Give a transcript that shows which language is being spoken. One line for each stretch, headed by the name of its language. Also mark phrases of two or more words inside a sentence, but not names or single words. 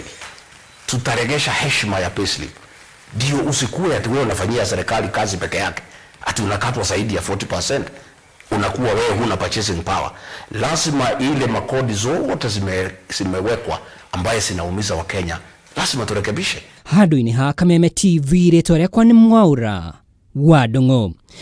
Swahili: Tutaregesha heshima ya payslip. Ndio usikue ati wewe unafanyia serikali kazi peke yake, ati unakatwa zaidi ya 40%, unakuwa wewe huna
English: purchasing power.
Swahili: Lazima ile makodi zote zimewekwa ambaye zinaumiza wa Kenya, lazima turekebishe.
Kikuyu: Handũ-inĩ ha Kameme TV rĩtwa rĩakwa nĩ Mwaura wa Ndung'u.